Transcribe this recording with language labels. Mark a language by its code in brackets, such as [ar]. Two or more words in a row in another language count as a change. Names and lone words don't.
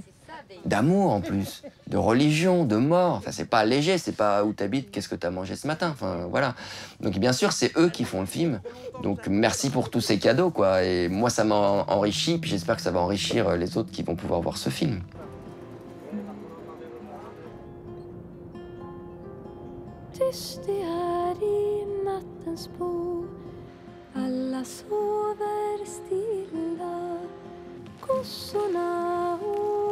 [fr] D'amour, en plus. De religion, de mort. Enfin, c'est pas léger, c'est pas où t'habites, qu'est-ce que t'as mangé ce matin. Enfin, voilà. Donc, bien sûr, c'est eux qui font le film. Donc, merci pour tous ces cadeaux, quoi. Et moi, ça m'a enrichi, puis j'espère que ça va enrichir les autres qui vont pouvoir voir ce film. [sv] Tyst det här i nattens bo. Alla sover stilla. Kossorna